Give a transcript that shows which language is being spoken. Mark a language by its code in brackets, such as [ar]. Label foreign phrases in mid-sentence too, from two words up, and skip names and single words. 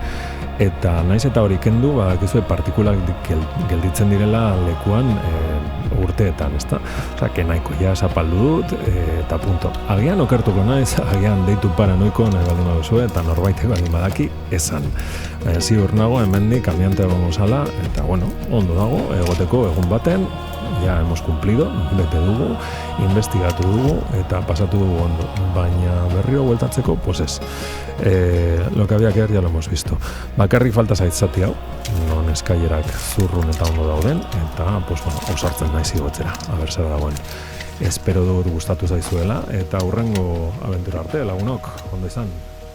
[eu] Eta naiz eta hori kendu, bakizue partikulak gelditzen direla lekuan urteetan, ezta? Osea, nahiko, ja zapaldu dut, eta punto. Agian okertuko naiz, agian deitu paranoiko nahi baldin baduzue, eta norbaitek baldin badaki esan. Ziur nago, hemendik kambiante egongo zala, eta bueno, ondo dago, egoteko egun baten, [es] ja hemos cumplido, [eu] bete dugu, investigatu dugu, eta pasatu dugu ondo. Baina berriro bueltatzeko, pues ez. [es] Lo que había que ver ya lo hemos visto. [eu] Bakarrik falta zaitzati hau, non eskailerak zurrun eta ondo dauden, eta, [es] pues bueno, [eu] ausartzen naiz igotzera, aber zer dagoen. Espero dut gustatu zaizuela, eta hurrengo abentura arte, lagunok, ondo izan.